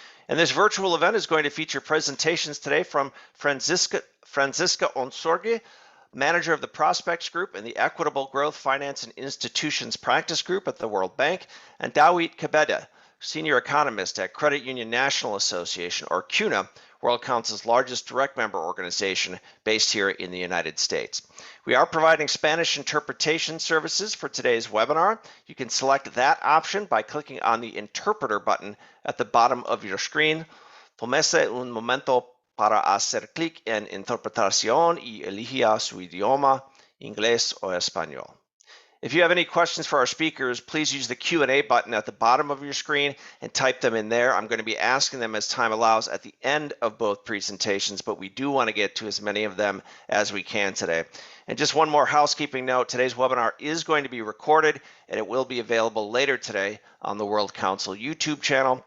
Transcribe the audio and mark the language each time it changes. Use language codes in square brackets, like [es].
[en] And this virtual event is going to feature presentations today from Franziska Ohnsorge, Manager of the Prospects Group in the Equitable Growth Finance and Institutions Practice Group at the World Bank, and Dawit Kebede, Senior Economist at Credit Union National Association, or CUNA, World Council's largest direct member organization based here in the United States. We are providing Spanish interpretation services for today's webinar. You can select that option by clicking on the interpreter button at the bottom of your screen. [es] Tómese un momento para hacer clic en interpretación y elija su idioma, inglés o español. [en] If you have any questions for our speakers, please use the Q&A button at the bottom of your screen and type them in there. I'm going to be asking them as time allows at the end of both presentations, but we do want to get to as many of them as we can today. And just one more housekeeping note, today's webinar is going to be recorded and it will be available later today on the World Council YouTube channel.